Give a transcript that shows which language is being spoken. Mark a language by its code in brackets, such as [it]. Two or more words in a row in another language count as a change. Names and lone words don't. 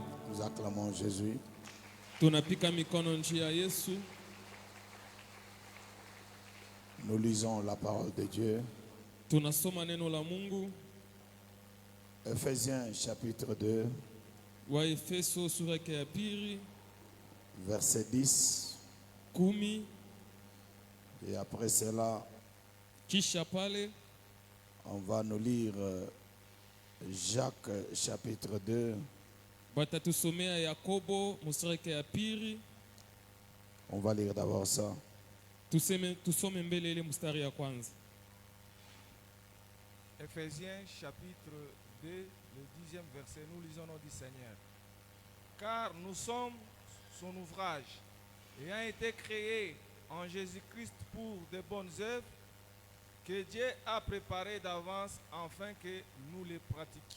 [fr] Nous acclamons Jésus. [sw] Tunapika mikono njia ya Yesu. [fr] Nous lisons la parole de Dieu. [sw] Tunasoma neno la Mungu. [fr] Ephésiens chapitre 2, [sw] Waefeso sura yake ya pili, [fr] verset 10. [sw] 10. [fr] Et après cela, [sw] Kisha pale [fr] on va nous lire Jacques chapitre 2. [sw] batatusomea Yakobo sura yake ya pili. [fr] On va lire d'abord ça. [sw] Tusome mbele ile mstari ya kwanza. [fr] Ephésiens chapitre 2, le 10e verset, nous lisons au nom du Seigneur. Car nous sommes son ouvrage, ayant été créés en Jésus-Christ pour de bonnes œuvres que Dieu a préparées d'avance afin que nous les pratiquions.